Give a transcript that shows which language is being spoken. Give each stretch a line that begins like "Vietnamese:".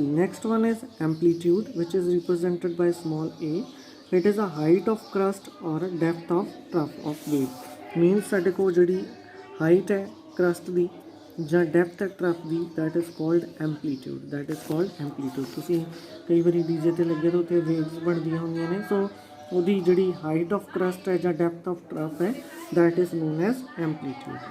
English: Next one is amplitude, which is represented by small a. It is a height of crust or depth of trough of wave.
Punjabi: Means साढ़े को जड़ी height है crust ਦੀ ਜਾਂ depth ਹੈ trough ਦੀ,
English: that is called amplitude.
Punjabi: ਤੁਸੀਂ ਕਈ ਵਾਰੀ DJ ਤੇ ਲੱਗੇ ਤਾਂ ਉੱਥੇ waves ਬਣਦੀਆਂ ਹੁੰਦੀਆਂ ਨੇ. ਸੋ ਉਹਦੀ ਜਿਹੜੀ height of crust ਹੈ ਜਾਂ depth of trough ਹੈ,
English: that is known as amplitude.